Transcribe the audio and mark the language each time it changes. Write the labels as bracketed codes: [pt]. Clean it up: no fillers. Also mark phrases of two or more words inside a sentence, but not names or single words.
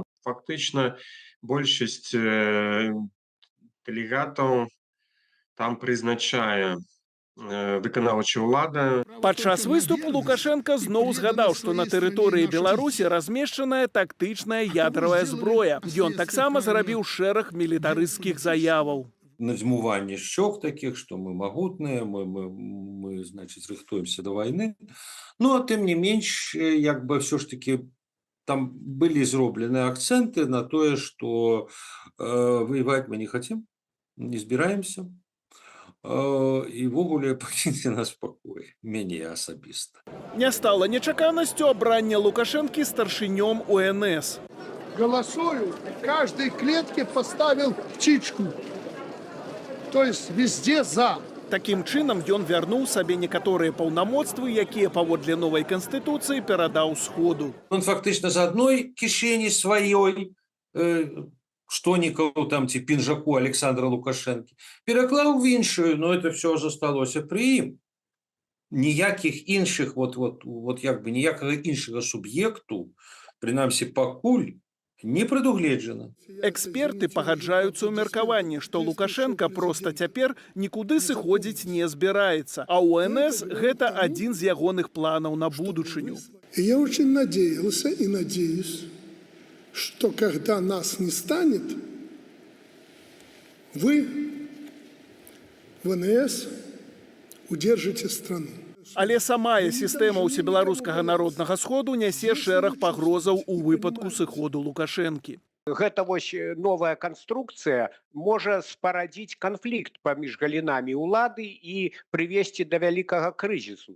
[be] Фактычна, большасць дэлегатаў там прызначае выканаўчая ўлада. Падчас выступу Лукашенко зноў згадаў, што на тэрыторыі Беларусі размешчаная тактычная ядравая зброя. Ён таксама зрабіў шэраг мілітарысцкіх заяваў. Надзьмуванне шчок [ru] таких, что [be] мы магутныя, мы значит, рыхтуемся [ru] до войны. [be] Ну, а тым не менш, як бы [ru] все ж таки там были [be] зроблены акценты на тое, [ru] что воевать мы не хотим, не збираемся. [be] І ввогуле пакіньце нас в пакоі, мяне асабіста. Не стала нечаканасцю абрання Лукашэнкі старшынём УНС. [ru] Голосую, в каждой клетке поставил птичку. То есть везде за. [be] Такім чынам ён вярнуў сабе некаторыя паўнамоцтвы, якія паводле новай канстытуцыі перадаў сходу. Он фактычна з адной кішэні сваёй штонікаў там ці пінжаку Александра Лукашэнкі пераклаў в іншую, [ru] но это все [be] засталося пры ім. Ніякіх іншых, як бы ніякага іншага суб'екту, прынамсі пакуль, не прадугледжана. Эксперты пагаджаюцца ў меркаванні, што Лукашенко проста цяпер нікуды сыходзіць не збіраецца, а УНС гэта адзін з ягоных планаў на будучыню. [ru] Я очень надеялся и надеюсь, что когда нас не станет, вы ВНС, удержите страну. [be] Але самая сістэма ўсебеларускага народнага сходу нясе шэраг пагрозаў у выпадку сыходу Лукашэнкі. Гэта вось новая канструкцыя можа спарадзіць канфлікт паміж галінамі ўлады і прывесці да вялікага крызісу.